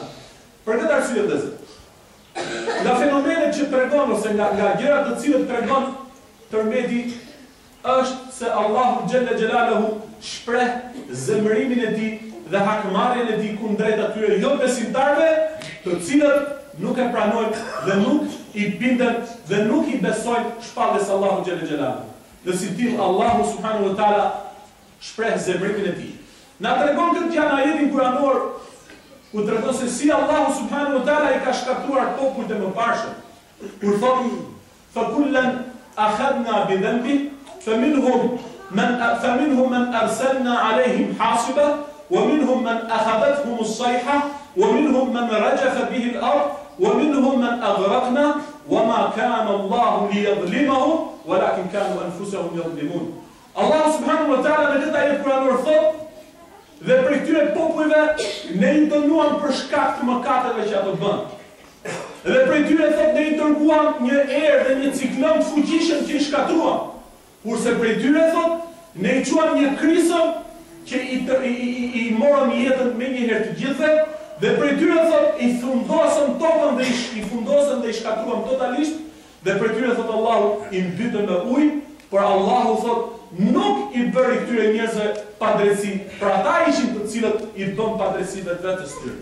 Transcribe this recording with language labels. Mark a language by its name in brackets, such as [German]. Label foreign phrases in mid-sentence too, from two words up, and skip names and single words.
[Albanian] Për këtë arsye vëllezër, nga fenomenet që tregon ose nga gjërat të cilët tregon tërmeti është se Allahu [Arabic] جل جلاله [Albanian] shpreh zemërimin e tij dhe hakmarrjen e tij kundrejt atyre jo besimtarëve, të cilët nuk e pranojnë dhe nuk i binden dhe nuk i besojnë shpalljes Allahu [Arabic] جل جلاله. [Albanian] Dhe si till Allahu [Arabic] سبحانه وتعالى [Albanian] shpreh zemërimin e tij. Na tregon këtë gjë në ajetin kuranor ku tregon se si Allahu [Arabic] سبحانه وتعالى [Albanian] i ka shkatruar popujt e mëparshëm. Kur thonë [Arabic] فكلا أخذنا بذنب فمنهم من أرسلنا عليهم حاصبا ومنهم من أخذتهم الصيحة ومنهم من رجف به الأرض ومنهم من أغرقنا وما كان الله ليظلمهم ولكن كانوا أنفسهم يظلمون. [Albanian] Allahu [Arabic] سبحانه وتعالى [Albanian] në këtë ajet kuranor thotë dhe për këtyre popujve ne i dënuam për shkak të mëkateve që ato bën. Dhe për këtyre thotë ne i dërguam një erë dhe një ciklon të fuqishëm që i shkatruam. Kurse për këtyre thotë ne i quam një krisëm që i morën jetën me njëherë të gjithëve, dhe për këtyre thotë i fundosëm tokën dhe i fundosëm dhe i shkatruam totalisht, dhe për këtyre thotë Allahu i mbytën me ujë, por Allahu thotë nuk i bëri këtyre njerëzve padrejti, për ata ishin të cilët i bën padrejti vetës tyre.